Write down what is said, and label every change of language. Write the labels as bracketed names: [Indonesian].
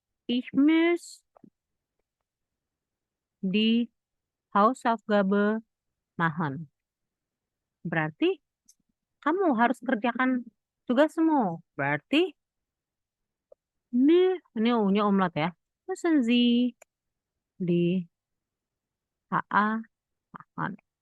[German] Ich muss die Hausaufgabe machen. [Indonesian] Berarti kamu harus kerjakan tugasmu. Berarti ini U-nya umlaut ya. [German] Müssen Sie die HA machen.